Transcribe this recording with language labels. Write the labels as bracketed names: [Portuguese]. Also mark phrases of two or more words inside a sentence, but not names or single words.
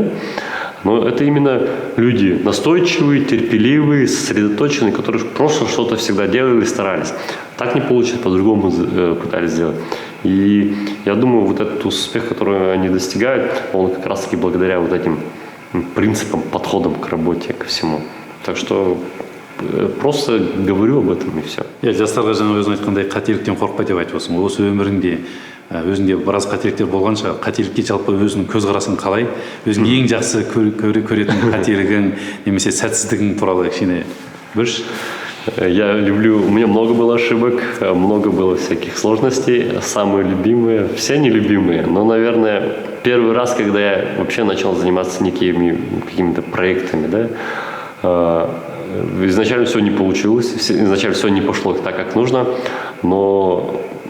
[Russian] Но это именно люди настойчивые, терпеливые, сосредоточенные, которые просто что-то всегда делали и старались. Так не получится, по-другому пытались сделать. И я думаю, вот этот успех, который они достигают, он как раз-таки благодаря вот этим принципам, подходам к работе, ко всему. Так что просто говорю об этом и все. [Kazakh] Я жастарға жаңа өзің айтқандай қателіктен қорықпа деп айтып отырсың. Осы өміріңде өзіңде біраз қателіктер болған шығар. Қателікке жалпы өзіңнің көзқарасың қалай? Өзің ең жақсы көретін қателігің немесе сәтсіздігің туралы кішкене бөлші. [Russian] Я люблю, у меня много было ошибок, много было всяких сложностей, самые любимые, все нелюбимые, но, наверное, первый раз, когда я вообще начал заниматься некими какими-то проектами, да, изначально все не получилось, изначально все не пошло так, как нужно, но